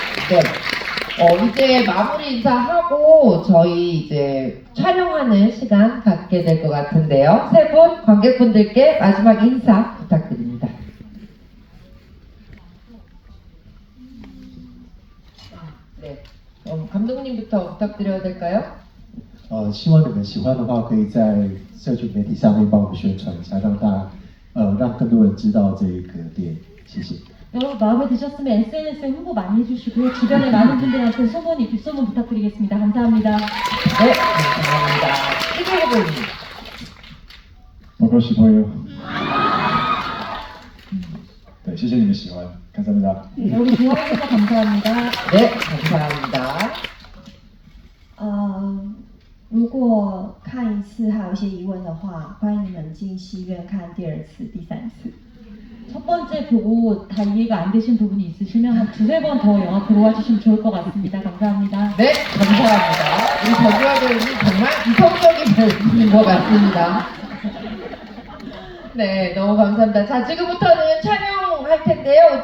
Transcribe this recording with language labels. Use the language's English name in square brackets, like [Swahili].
[Korean] 네. 이제 마무리 인사하고 저희 이제 촬영하는 시간 갖게 될 것 같은데요. 세 분 관객분들께 마지막 인사 부탁드립니다. 네. 감독님부터 부탁드려도 될까요? [Chinese] 希望你们喜欢的话，可以在社群媒体上面帮我们宣传一下，让更多人知道这个电影。谢谢。 [Korean] 여러분 마음에 드셨으면 SNS에 홍보 많이 해주시고요. 주변에 많은 분들한테 소문 부탁드리겠습니다. 감사합니다. 네, 감사합니다. 시그널님. 보고 싶어요. 네, [Chinese] 谢谢你们喜欢， [Korean] 감사합니다. 여러분 좋아해주셔서 감사합니다. 네, 감사합니다. [Chinese] 如果看一次还有一些疑问的话，欢迎你们进戏院看第二次、第三次。 [Korean] 첫 번째 보고 다 이해가 안 되신 부분이 있으시면 한 두세 번 더 영화 보러 와주시면 좋을 것 같습니다. 감사합니다. 네, 감사합니다. 우리 정유아 배우님 정말 이성적인 배우인 것 같습니다. 네, 너무 감사합니다. 자, 지금부터는 촬영할 텐데요.